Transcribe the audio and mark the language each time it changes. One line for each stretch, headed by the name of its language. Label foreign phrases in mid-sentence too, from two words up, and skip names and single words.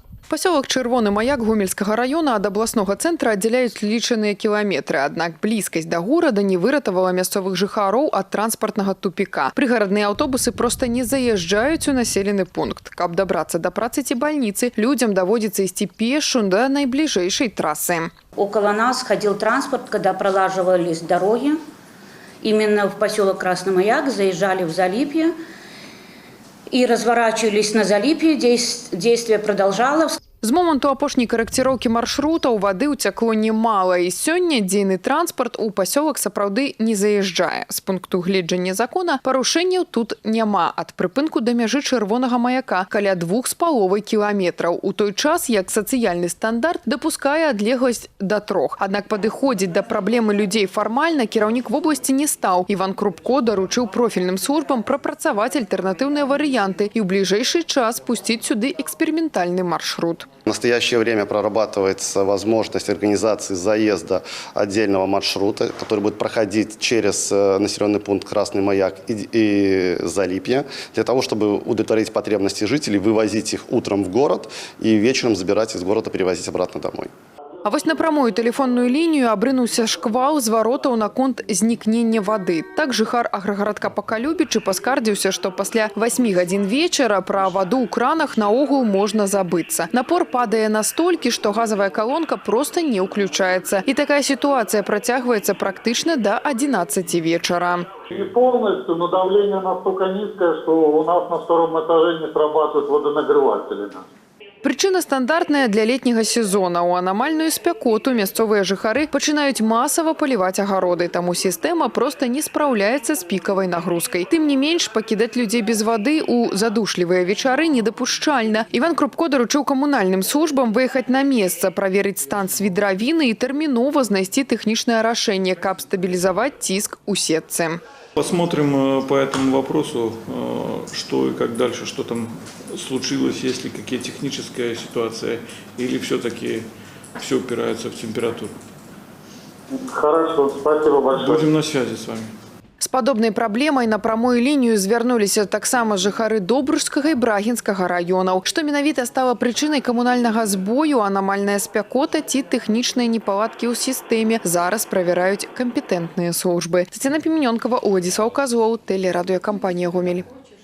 Belarusian: Пасёлак Чырвоны маяк Гомельскага района ад абласнога цэнтра аддзяляюць лічаныя кіламетры. Аднак блізкасць да горада не выратавала мясцовых жыхароў ад транспартнага тупіка. Прыгарадныя аўтобусы проста не заязджаюць у населены пункт. Каб дабрацца да працы ці бальніцы, людзям даводзіцца ісці пешшу да найбліжэйшай трассы.
Russian: Около нас ходил транспорт, когда пролаживались дороги. Именно в поселок Красный Маяк заезжали в Залипье и разворачивались на Залипье. Действие продолжалось.
Belarusian: З моманту апошняй карэкціроўкі маршрутаў вады ўцякло немала, і сёння дзейны транспарт у пасёлак сапраўды не заязджае. З пункту гледжання закона парушэнняў тут няма. Ад прыпынку да мяжы Чырвонага маяка каля 2,5 кіламетраў. У той час, як сацыяльны стандарт дапускае адлегласць да 3. Аднак падыходзіць да праблемы людзей фармальна кіраўнік вобласці не стаў. Іван Крупко даручыў профільным службам прапрацаваць альтэрнатыўныя варыянты і ў бліжэйшы час пусціць сюды эксперыментальны маршрут.
Russian: В настоящее время прорабатывается возможность организации заезда отдельного маршрута, который будет проходить через населенный пункт Красный Маяк и Залипье, для того, чтобы удовлетворить потребности жителей, вывозить их утром в город и вечером забирать из города, перевозить обратно домой.
Belarusian: А вось на прамую тэлефонную лінію абрынуўся шквал зваротаў наконт знікнення вады. Так жыхар аграгарадка Пакалюбічы паскардзіўся, што пасля 8 гадзін вечара пра ваду ў кранах наогул можна забыцца. Напор падае настолькі, што газавая калонка проста не ўключаецца. І такая сітуацыя працягваецца практычна да 11 вечара.
Russian: И полностью, но давление настолько низкое, что у нас на 2-м этаже не срабатывают водонагреватели.
Belarusian: Прычына стандартная для летняга сезона. У анамальную спякоту мясцовыя жыхары пачынаюць масава паліваць агароды, таму сістэма проста не спраўляецца з пікавай нагрузкай. Тым не менш, пакідаць людзей без вады ў задушлівыя вечары недапушчальна. Іван Крупко даручыў камунальным службам выехаць на месца, праверыць стан свідравіны і тэрмінова знайсці тэхнічнае рашэнне, каб стабілізаваць ціск у сетцы.
Russian: Посмотрим по этому вопросу, что и как дальше, что там случилось, есть ли какая техническая ситуация, или все-таки все упирается в температуру. Хорошо, спасибо большое. Будем на связи с вами.
Belarusian: З падобнай праблемай на прамую лінію звярнуліся таксама жыхары Добружскага і Брагінскага раёнаў. Што менавіта стала прычынай камунальнага збою, анамальная спякота ці тэхнічныя непаладкі ў сістэме, зараз правяраюць кампетэнтныя службы. Тацяна Піменёнкава, Уладзіслаў Казлоў, тэлерадыёкампанія «Гомель».